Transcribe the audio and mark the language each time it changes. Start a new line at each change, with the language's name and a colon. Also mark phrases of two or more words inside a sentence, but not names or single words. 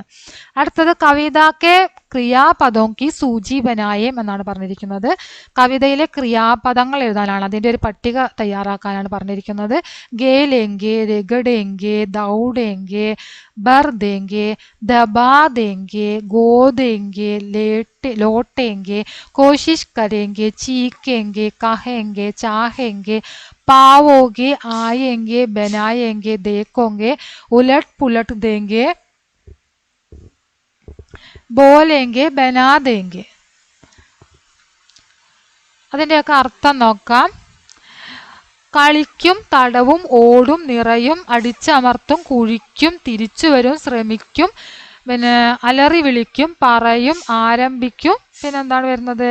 Malayalam: അടുത്തത്,
Hindi: कविताके क्रियापद की सूची बनाएं
Malayalam: എന്നാണ് പറഞ്ഞിരിക്കുന്നത്. കവിതയിലെ ക്രിയാപദങ്ങൾ എഴുതാനാണ്, അതിൻ്റെ ഒരു പട്ടിക തയ്യാറാക്കാനാണ് പറഞ്ഞിരിക്കുന്നത്.
Hindi: खेलेंगे, रगड़ेंगे, दौड़ेंगे, भर देंगे, दबा देंगे, खोदेंगे, लौटेंगे, कोशिश करेंगे, चीखेंगे, कहेंगे, चाहेंगे, पाओगे, आएंगे, बनाएंगे, देखोगे, उलट पुलट देंगे, बोलेंगे, बना देंगे.
Malayalam: അതിൻ്റെയൊക്കെ അർത്ഥം നോക്കാം. കളിക്കും, തടവും, ഓടും, നിറയും, അടിച്ചമർത്തും, കുഴിക്കും, തിരിച്ചുവരും, ശ്രമിക്കും, പിന്നെ അലറി വിളിക്കും, പറയും, ആരംഭിക്കും. പിന്നെന്താണ് വരുന്നത്?